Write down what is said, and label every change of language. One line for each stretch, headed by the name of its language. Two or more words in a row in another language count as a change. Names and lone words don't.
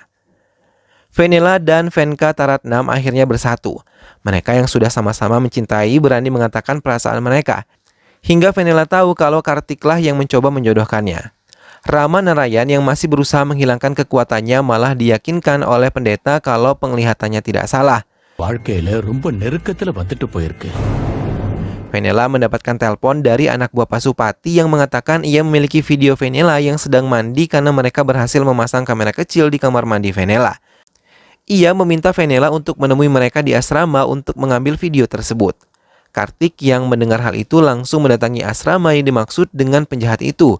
Indonesian: Venela dan Venka Taratnam akhirnya bersatu. Mereka yang sudah sama-sama mencintai berani mengatakan perasaan mereka. Hingga Venela tahu kalau Kartiklah yang mencoba menjodohkannya. Rama Narayan yang masih berusaha menghilangkan kekuatannya malah diyakinkan oleh pendeta kalau penglihatannya tidak salah.
Tamil: வாழ்க்கையில ரொம்ப நெருக்கத்துல வந்துட்டு போயிருக்கு.
Indonesian: Venela mendapatkan telepon dari anak buah Pasupati yang mengatakan ia memiliki video Venela yang sedang mandi karena mereka berhasil memasang kamera kecil di kamar mandi Venela. Ia meminta Venela untuk menemui mereka di asrama untuk mengambil video tersebut. Kartik yang mendengar hal itu langsung mendatangi asrama yang dimaksud dengan penjahat itu.